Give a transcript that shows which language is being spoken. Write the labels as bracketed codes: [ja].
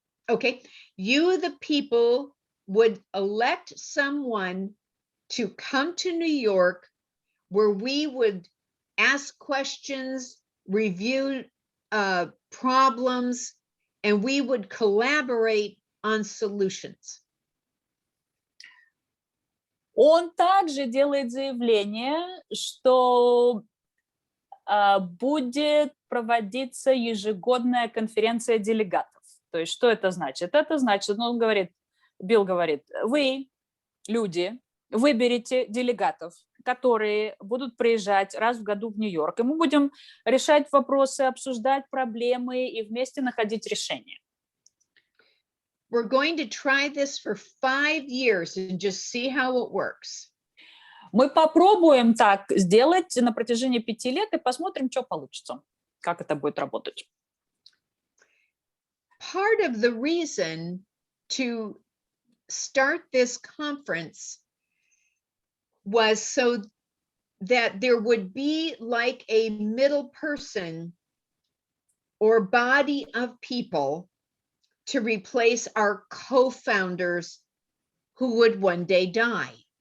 [en] Okay, you, the people, would elect someone to come to New York where we would ask questions, review problems, and we would collaborate on solutions. [ru] Он также делает заявление, что будет проводиться ежегодная конференция делегатов. То есть что это значит? Это значит, он говорит, Билл говорит, вы, люди, выберете делегатов, которые будут приезжать раз в году в Нью-Йорк, и мы будем решать вопросы, обсуждать проблемы и вместе находить решения. [en] We're going to try this for 5 years and just see how it works. [ru] Мы попробуем так сделать на протяжении 5 лет и посмотрим, что получится, как это будет работать. [en] Part of the reason to start this conference was so that there would be like a middle person or body of people to replace our co-founders who would one day die.